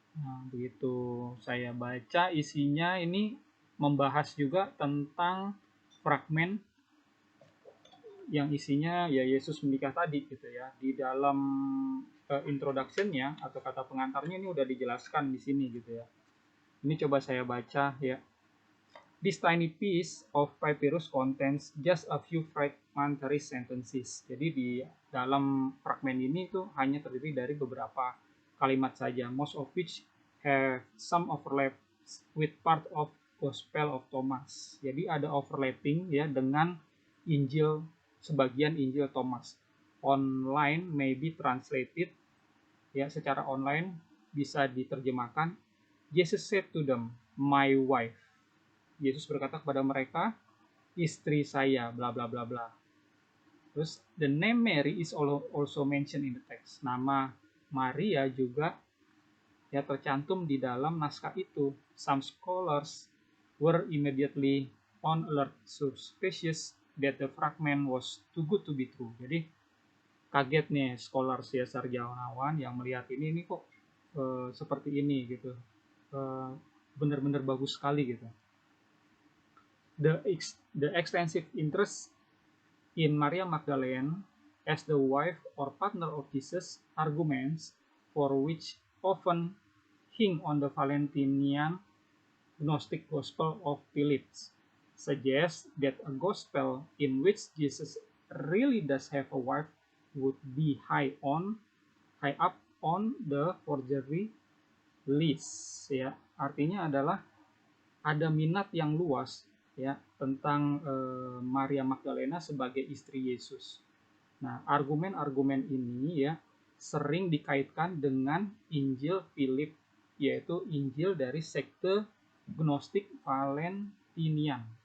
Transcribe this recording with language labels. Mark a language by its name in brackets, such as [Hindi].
[Indonesian] Nah, begitu saya baca isinya ini membahas juga tentang fragmen yang isinya ya Yesus menikah tadi gitu ya. Di dalam introduction-nya atau kata pengantarnya ini udah dijelaskan di sini gitu ya. Ini coba saya baca ya. [English] This tiny piece of papyrus contains just a few fragmentary sentences. [Indonesian] Jadi di dalam fragmen ini tuh hanya terdiri dari beberapa kalimat saja, [English] most of which have some overlap with part of Gospel of Thomas. [Indonesian] Jadi ada overlapping ya dengan Injil, sebagian Injil Thomas. [English] Online may be translated [Indonesian] ya, secara online bisa diterjemahkan, [English] Jesus said to them, my wife. [Indonesian] Yesus berkata kepada mereka, istri saya, bla bla bla bla. [English] Terus the name Mary is also mentioned in the text. [Indonesian] Nama Maria juga ya tercantum di dalam naskah itu. [English] Some scholars were immediately on alert, suspicious that the fragment was too good to be true. [Indonesian] Jadi kaget nih scholars ya, sarjanawan yang melihat ini kok seperti ini gitu. Benar-benar bagus sekali gitu. [English] The extensive interest in Maria Magdalene as the wife or partner of Jesus, arguments for which often hing on the Valentinian Gnostic Gospel of Philip, suggest that a gospel in which Jesus really does have a wife would be high up on the forgery list ya. [Indonesian] Artinya adalah ada minat yang luas ya tentang Maria Magdalena sebagai istri Yesus. Nah, argumen-argumen ini ya sering dikaitkan dengan Injil Philip, yaitu Injil dari sekte Gnostik Valentinian.